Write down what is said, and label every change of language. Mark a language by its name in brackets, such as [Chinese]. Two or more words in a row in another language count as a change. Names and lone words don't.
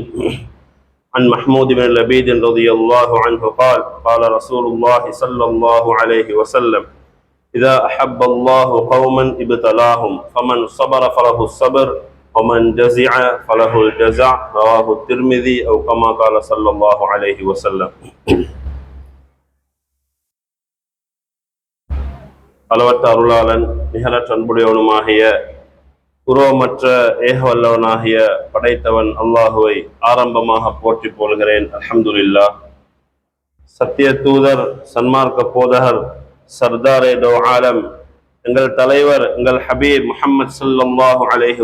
[Arabic] عن محمود بن لبيد رضي الله عنه قال: قال رسول الله صلى الله عليه وسلم: إذا أحب الله قوما ابتلاهم فمن صبر فله الصبر ومن جزع فله الجزع. رواه الترمذي أو كما قال صلى الله عليه وسلم. [Tamil] அளவற்ற அருளாளன் நிகரற்ற அன்புடையவனுமாகிய உருவமற்ற ஏகவல்லவனாகிய படைத்தவன் அல்லாஹுவை ஆரம்பமாக போற்றி போல்கிறேன். அல்ஹம்துலில்லாஹ். சத்திய தூதர், சன்மார்க்க போதகர், [Urdu] سردارِ دو عالم, [Tamil] எங்கள் தலைவர், எங்கள் ஹபீப் முஹம்மது [Arabic] صلى الله عليه